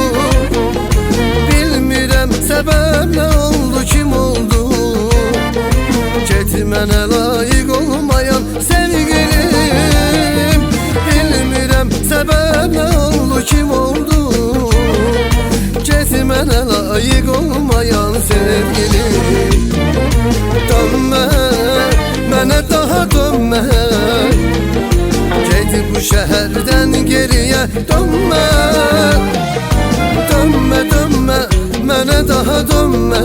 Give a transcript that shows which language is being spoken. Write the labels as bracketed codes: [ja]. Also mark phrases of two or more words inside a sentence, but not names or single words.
[az] Bilmirəm səbəb nə oldu, kim oldu? Get mənə layık olmayan sevgilim. Bilmirəm səbəb nə oldu, kim oldu? Get mənə layık olmayan sevgilim. Dönme, mənə daha dönme. [tr] Get bu şehirden geriye dönme. [az] Dönme, dönme, mənə daha dönme.